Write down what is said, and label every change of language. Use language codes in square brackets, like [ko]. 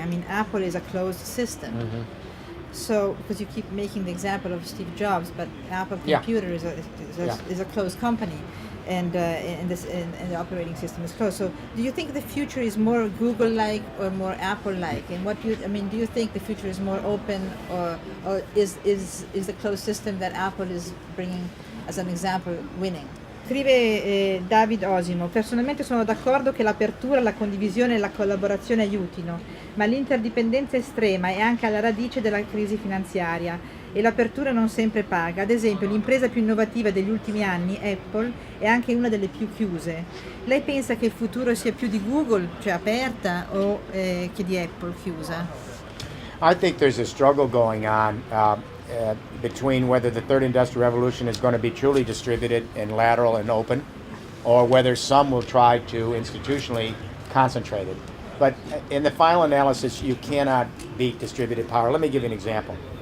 [en] I mean, Apple is a closed system. Mm-hmm. So, because you keep making the example of Steve Jobs, but Apple Computer is a closed company, and the operating system is closed. So, do you think the future is more Google-like or more Apple-like? And do you think the future is more open, or is the closed system that Apple is bringing as an example winning? [it] Scrive David Osimo: personalmente sono d'accordo che l'apertura, la condivisione e la collaborazione aiutino, ma l'interdipendenza estrema è anche alla radice della crisi finanziaria e l'apertura non sempre paga. Ad esempio, l'impresa più innovativa degli ultimi anni, Apple, è anche una delle più chiuse. Lei pensa che il futuro sia più di Google, cioè aperta, o che di Apple chiusa? [en] I think there's a struggle going on between whether the third industrial revolution is going to be truly distributed and lateral and open, or whether some will try to institutionally concentrate it. But in the final analysis, you cannot beat distributed power. Let me give you an example.